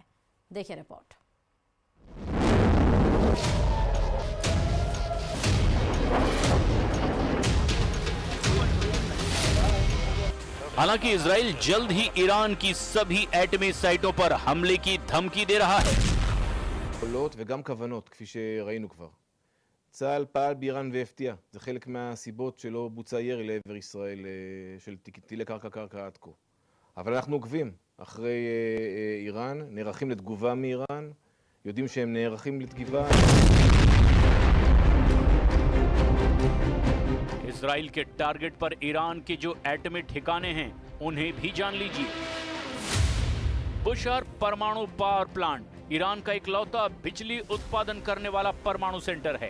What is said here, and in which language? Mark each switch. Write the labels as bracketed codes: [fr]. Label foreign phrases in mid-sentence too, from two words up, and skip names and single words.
[hi] देखिए रिपोर्ट। हालांकि इजराइल जल्द ही ईरान की सभी एटमी साइटों पर हमले की धमकी दे रहा है। [he] יכולות וגם כוונות, כפי שראינו כבר. צה"ל פעל באיראן והפתיע. זה חלק מהסיבות שלא בוצע ירי לעבר ישראל של טילי קרקע עד כה. אבל אנחנו עוקבים אחרי איראן, נערכים לתגובה מאיראן, יודעים שהם נערכים לתגובה. [hi] इजराइल के टारगेट पर ईरान के जो एटमी ठिकाने हैं उन्हें भी जान लीजिए। बुशहर परमाणु [en] power plant [hi] ईरान का इकलौता बिजली उत्पादन करने वाला परमाणु सेंटर है।